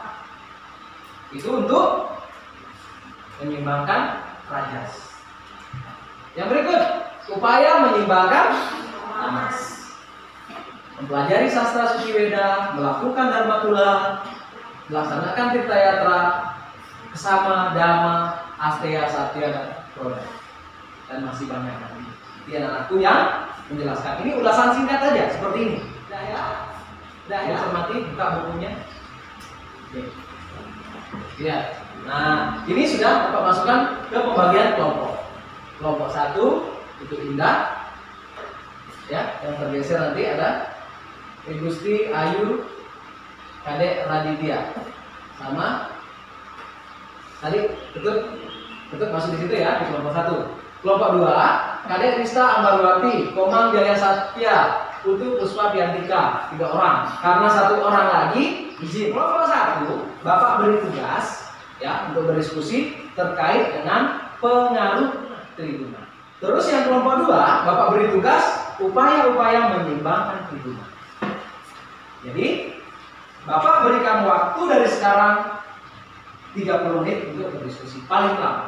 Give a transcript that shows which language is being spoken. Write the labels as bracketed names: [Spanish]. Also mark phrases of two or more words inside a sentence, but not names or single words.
[Indonesian] Itu untuk menyeimbangkan rajas. Yang berikut, upaya menyeimbangkan tamas. Mempelajari sastra suci Weda, melakukan dharma tula, melaksanakan tirta yatra, kesama, dhamma, asteya, satya, dan proda. Dan masih banyak lagi. Ini anakku yang menjelaskan. Ini ulasan singkat saja seperti ini. Dah ya, cermati, buka bukunya. Oke. Lihat. Nah, ini sudah Bapak masukkan ke pembagian kelompok. Kelompok 1 itu Indah, ya, yang tergeser nanti ada Gusti, Ayu, Kadek Raditya, sama tadi Ketut masuk di situ ya, di kelompok 1. Kelompok 2 Kadek Rista Ambarwati, Komang Jaya Satya, Putu Puspa Piantika, 3 orang. Karena 1 orang lagi izin. Kelompok 1 Bapak beri tugas ya untuk berdiskusi terkait dengan pengaruh tribuna. Terus yang kelompok 2 Bapak beri tugas upaya-upaya menyeimbangkan tribuna. Jadi Bapak berikan waktu dari sekarang 30 menit untuk berdiskusi paling lama.